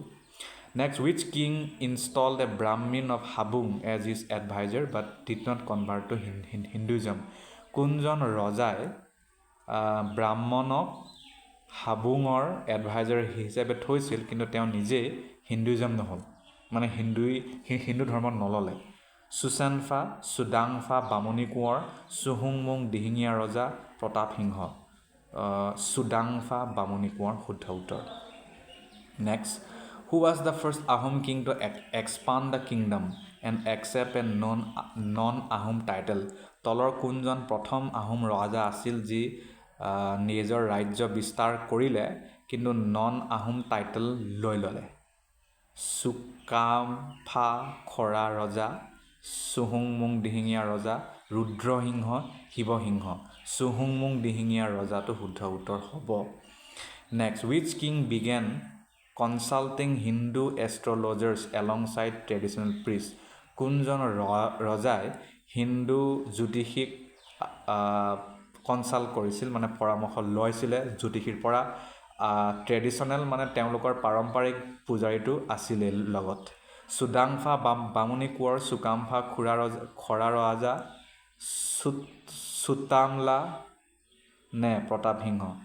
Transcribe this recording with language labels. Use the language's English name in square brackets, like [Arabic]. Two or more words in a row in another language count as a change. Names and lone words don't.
[English] Next, which king installed a Brahmin of Habung as his advisor but did not convert to Hinduism? [Assamese] কোনজন ৰজাই ব্ৰাহ্মণক হাবুঙৰ এডভাইজাৰ হিচাপে থৈছিল কিন্তু তেওঁ নিজে হিন্দুইজম নহ'ল, মানে হিন্দু ধৰ্মত নল'লে? সুচেনফা, চুডাংফা, বামুণী কোঁৱৰ, চুহুংমুং দিহিঙীয়া ৰজা, প্ৰতাপ সিংহ। চুডাংফা, বামুণী কোঁৱৰ শুদ্ধ উত্তৰ। [English] Next, who was the first Ahom king to expand the kingdom and accept a non-Ahom title? [Assamese] তলৰ কোনজন প্ৰথম আহোম ৰজা আছিল যি নিজৰ ৰাজ্য বিস্তাৰ কৰিলে কিন্তু [English] non-Ahom title [Assamese] লৈ ল'লে? চুকাম্ফা খৰা ৰজা, চুহুংমুং দিহিঙীয়া ৰজা, ৰুদ্ৰসিংহ, শিৱসিংহ। চুহুংমুং দিহিঙীয়া ৰজাটো শুদ্ধ উত্তৰ হ'ব। [English] Next, which king began consulting Hindu astrologers alongside traditional priests? [Assamese] কোনজন ৰজাই হিন্দু জ্যোতিষীক কনচাল্ট কৰিছিল, মানে পৰামৰ্শ লৈছিলে জ্যোতিষীৰ পৰা? ট্ৰেডিশ্যনেল মানে তেওঁলোকৰ পাৰম্পৰিক পূজাৰীটো আছিলে লগত। চুডাংফা, বামুণী কোঁৱৰ, চুকাম্ফা খৰা ৰজা, চুতামলা নে প্ৰতাপ সিংহ?